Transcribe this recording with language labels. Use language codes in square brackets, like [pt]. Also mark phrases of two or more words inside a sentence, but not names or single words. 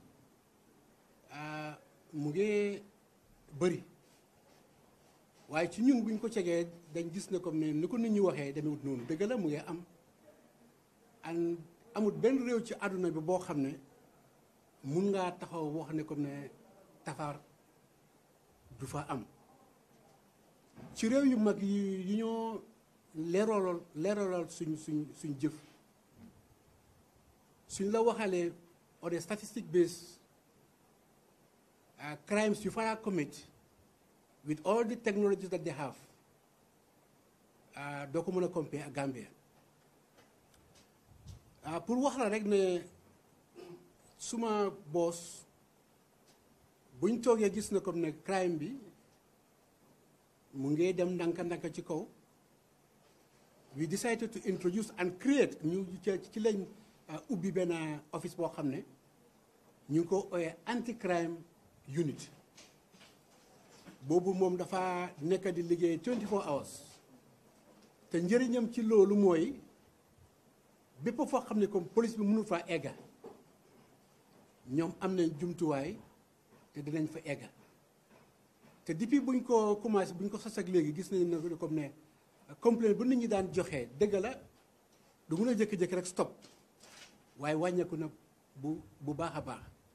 [wo] mu ngi bëri waaye ci ñun buñ ko cegee dañ gis ne comme ne ni ko nit ñi waxee demewut noonu dëgg la mu ngi am amul benn réew ci àdduna bi boo xam ne mun ngaa taxaw wax ne comme ne tafaar du fa am ci réew yu mag yi ñoo leeralal suñ jëf suñ la waxalee [en] on a statistic based crimes you fara commit with all the technologies that they have [wo] doo ko mën a compare ak Gambia pour wax la rek ne suma boss buñ toogee gis na comme ne crime bi mu ngi dem ndànka ci kaw [en] we decided to introduce and create [wo] ñu ci lañ ubbi benn office boo xam ne ñu ngi ko ooyee [en] anti crime unit [wo] boobu moom dafa nekk di liggéey 24 hours te njëriñam ci loolu mooy bépp foo xam ne comme police bi mënul faa egga ñoom am nañ jumtuwaay te dinañ fa egga te depuis buñ ko commencé buñ ko sos ak léegi gis nañ ne comme ne complaint bu nit ñi daan joxee dëgg la du mun a jékki-jékki rek stop waaye wàññeeku na bu baax a baax